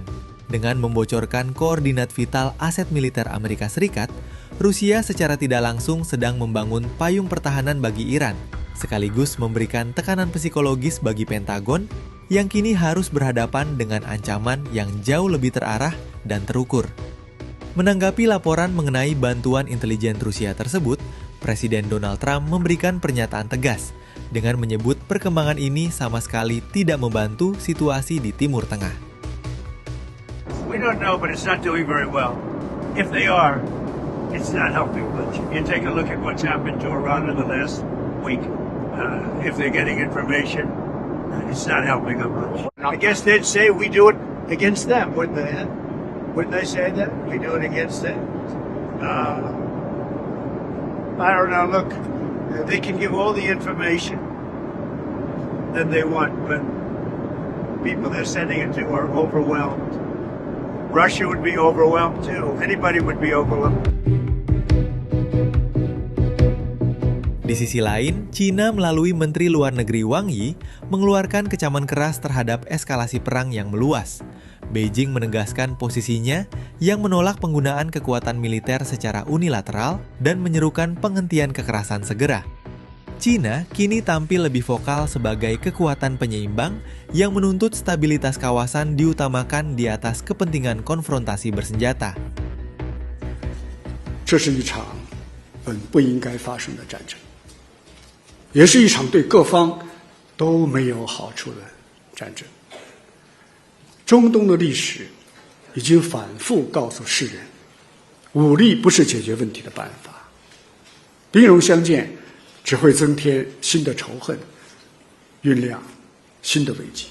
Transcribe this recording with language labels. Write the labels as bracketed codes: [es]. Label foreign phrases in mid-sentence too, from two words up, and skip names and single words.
[id] Dengan membocorkan koordinat vital aset militer Amerika Serikat, Rusia secara tidak langsung sedang membangun payung pertahanan bagi Iran, sekaligus memberikan tekanan psikologis bagi Pentagon yang kini harus berhadapan dengan ancaman yang jauh lebih terarah dan terukur. Menanggapi laporan mengenai bantuan intelijen Rusia tersebut, Presiden Donald Trump memberikan pernyataan tegas dengan menyebut perkembangan ini sama sekali tidak membantu situasi di Timur Tengah. [en] We don't know, but it's not doing very well. If they are, it's not helping much. You take a look at what's happened to Iran in the last week. If they're getting information, it's not helping them much. I guess they'd say we do it against them, wouldn't they? Wouldn't they say that? We do it against them. I don't know, look, they can give all the information that they want, but people they're sending it to are overwhelmed. Russia would be overwhelmed too. Anybody would be overwhelmed. [id] Di sisi lain, China melalui Menteri Luar Negeri Wang Yi mengeluarkan kecaman keras terhadap eskalasi perang yang meluas. Beijing menegaskan posisinya yang menolak penggunaan kekuatan militer secara unilateral dan menyerukan penghentian kekerasan segera. China kini tampil lebih vokal sebagai kekuatan penyeimbang yang menuntut stabilitas kawasan diutamakan di atas kepentingan konfrontasi bersenjata. [zh] 这是一场本不应该发生的战争，也是一场对各方都没有好处的战争。中东的历史已经反复告诉世人，武力不是解决问题的办法，兵戎相见只会增添新的仇恨，酝酿新的危机。